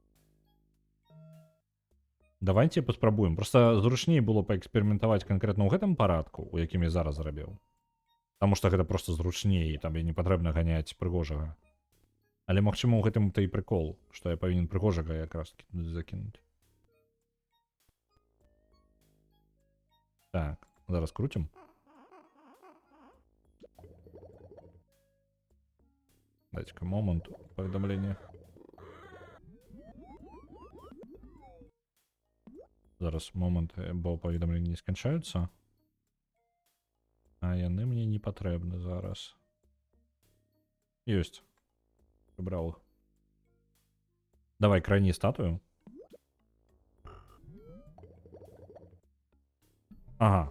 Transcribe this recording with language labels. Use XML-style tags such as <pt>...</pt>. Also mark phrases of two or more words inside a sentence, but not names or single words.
<be>Давайте паспрабуем. Проста зручней было паэксперыментаваць канкрэтна ў гэтым парадку, у якім я зараз зрабіў. Таму што гэта проста зручней, там і не патрэбна ганяць прыгожага. Але магчыма, у гэтым-то і прыкол, што я павінен прыгожага якраз закінуць. Так, зараз круцім. Дайте-ка момент паведамлення. Зараз момент, бо паведамленні не сканчаюцца. А яны мне не патрэбны зараз. Ёсць. Прыбраў іх. Давай, крайні статую. Ага.</be>